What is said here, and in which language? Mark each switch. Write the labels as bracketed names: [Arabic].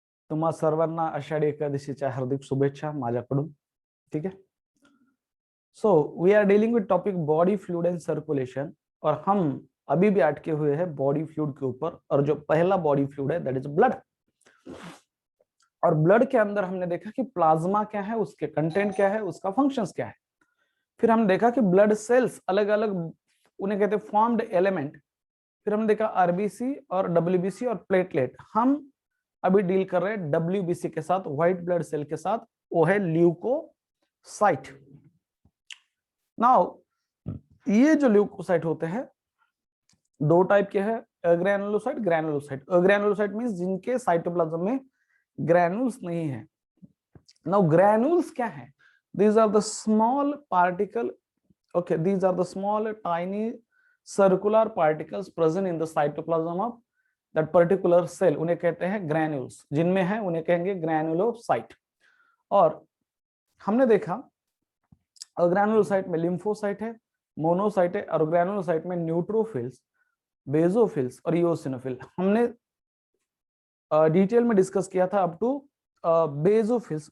[Marathi] तुम्हा सर्वांना आषाढी एकादशीच्या हार्दिक शुभेच्छा माझ्याकडून. [Hindi] ठीक है. [English] so we are dealing with topic body fluid and circulation, [Hindi] और हम अभी भी अटके हुए हैं बॉडी फ्लूइड के ऊपर. और जो पहला बॉडी फ्लूइड है [English] that is [Hindi] ब्लड. और ब्लड के अंदर हमने देखा कि प्लाज्मा क्या है, उसके कंटेंट क्या है, उसका फंक्शंस क्या है. फिर हमने देखा कि ब्लड सेल्स अलग अलग, उन्हें कहते हैं फॉर्म्ड एलिमेंट. फिर हमने देखा आरबीसी और डब्ल्यूबीसी और प्लेटलेट. हम अभी डील कर रहे हैं डब्ल्यूबीसी के साथ, व्हाइट ब्लड सेल के साथ. वो है ल्यूकोसाइट. नाउ ये जो ल्यूकोसाइट होते हैं दो टाइप के हैं, अग्रेनुलोसाइट, ग्रैनुलोसाइट. अग्रेनुलोसाइट मींस जिनके साइटोप्लाज्म में ग्रैनुल्स नहीं है. नाउ ग्रैनुल्स क्या है? [English] These are the small particle, okay, these are the small tiny circular particles present in the cytoplasm of that particular cell. [Hindi] उन्हें कहते हैं granules. जिनमें है उन्हें कहेंगे granulocyte. और हमने देखा ग्रैनुलोसाइट में लिम्फोसाइट है, मोनोसाइट है, और ग्रैनुलोसाइट में न्यूट्रोफिल्स, बेसोफिल्स और इओसिनोफिल. हमने डिटेल में डिस्कस किया था [English] up to [Hindi] बेसोफिल्स.